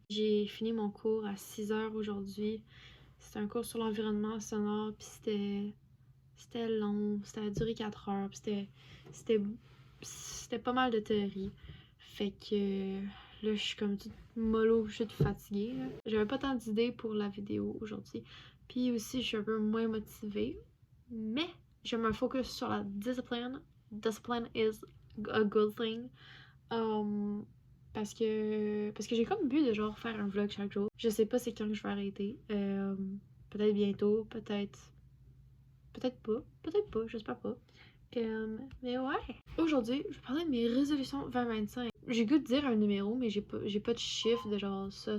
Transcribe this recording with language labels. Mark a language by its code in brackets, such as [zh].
[fr] J'ai fini mon cours à 6 heures aujourd'hui. C'était un cours sur l'environnement sonore, puis c'était long, ça a duré 4 heures, puis c'était pas mal de théorie. Fait que là, je suis comme toute mollo, je suis toute fatiguée. Là. J'avais pas tant d'idées pour la vidéo aujourd'hui. Puis aussi, je suis un peu moins motivée. Mais je me focus sur la discipline. [en] Discipline is a good thing. [fr] Parce que j'ai comme but de genre faire un vlog chaque jour. Je sais pas c'est quand que je vais arrêter. Peut-être bientôt, peut-être pas, j'espère pas. Mais ouais. Aujourd'hui, je vais parler de mes résolutions 2025. J'ai goût de dire un numéro, mais j'ai pas de chiffre de genre ça.